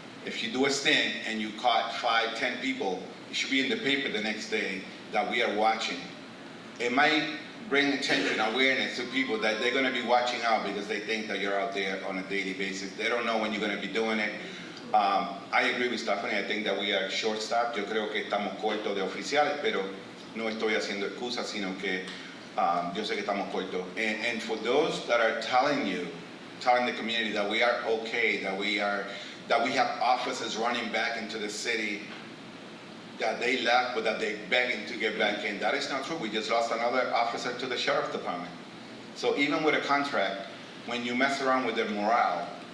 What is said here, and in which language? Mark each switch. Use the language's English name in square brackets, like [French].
[English] If you do a sting and you caught 5, 10 people, it should be in the paper the next day that we are watching. It might bring attention, awareness to people that they're going to be watching out because they think that you're out there on a daily basis. They don't know when you're going to be doing it. I agree with Stephanie. I think that we are short-staffed. [Spanish] Yo creo que estamos cortos de oficiales, pero no estoy haciendo excusas, sino que yo sé que estamos cortos. [English] And for those that are telling the community that we are okay, that we have officers running back into the city, that they left, but that they're begging to get back in. That is not true. We just lost another officer to the sheriff's department. So even with a contract, when you mess around with their morale,